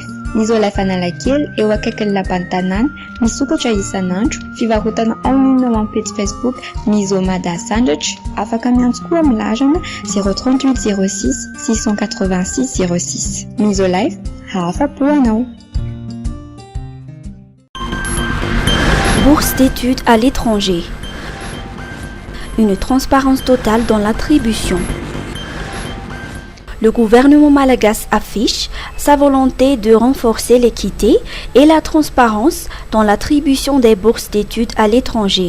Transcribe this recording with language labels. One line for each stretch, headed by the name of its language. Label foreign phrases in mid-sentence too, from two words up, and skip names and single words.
Malagasy: Ny Isolife Analakely eo akaikin'ny lapan'ny tanàna, misokatra isan'andro, fivarotana
French: en ligne
Malagasy: ao amin'ny page Facebook Misomada Sandratra, afaka miantso koa amin'ny larana 038 06 686 06. Isolife, afa-po anao.
French: Bourse d'études à l'étranger. Une transparence totale dans l'attribution. Le gouvernement malagasy affiche sa volonté de renforcer l'équité et la transparence dans l'attribution des bourses d'études à l'étranger.